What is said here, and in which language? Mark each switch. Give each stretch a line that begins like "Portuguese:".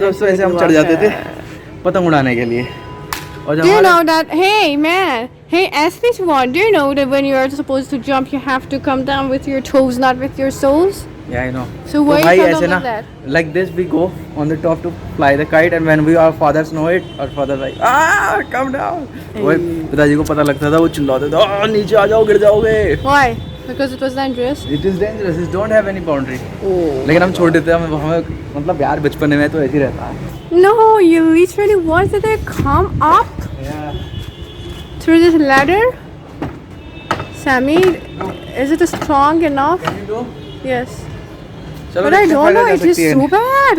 Hindi: तो दोस्तों ऐसे हम चढ़ जाते थे पतंग उड़ाने के लिए। और
English: Do you know that? Hey man, hey, ask this one. Do you know that when you are supposed to jump, you have to come down with your toes, not with your soles? Yeah, I know. So why
Hindi: भाई
English: you
Hindi: ऐसे ना,
English: that? like this we go on the top to fly the kite, and when our fathers know it, our father like come down.
Hindi: वो पिताजी को पता लगता था, वो चिल्लाते थे नीचे आ जाओ गिर जाओगे।
English: Why? Because it was dangerous. It is dangerous. It don't have any boundary.
Hindi: लेकिन हम छोटे थे, हमें मतलब यार बचपन में तो ऐसे ही रहता है।
English: No, you literally wanted to come up through this ladder. Sammy, is it strong enough? Can you do? Yes.
Hindi: चलो
English: But I don't know, it is so bad.